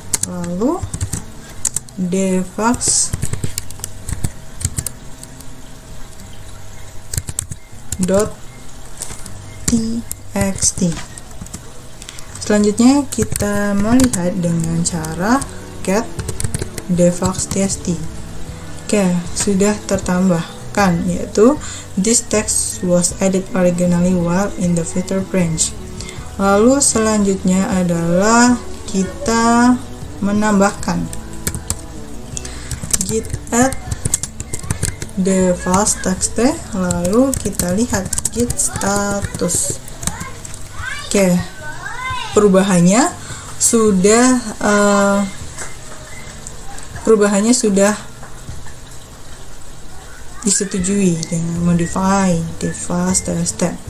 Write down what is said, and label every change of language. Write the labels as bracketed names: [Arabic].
[Indonesian] Lalu defax .txt. Selanjutnya kita melihat dengan cara cat defax.txt. Oke, sudah tertambahkan, yaitu [English] this text was added originally while in the filter branch. [Indonesian] Lalu selanjutnya adalah kita menambahkan git add defax.txt, lalu kita lihat git status. Oke, perubahannya sudah disetujui dengan modify defax.txt.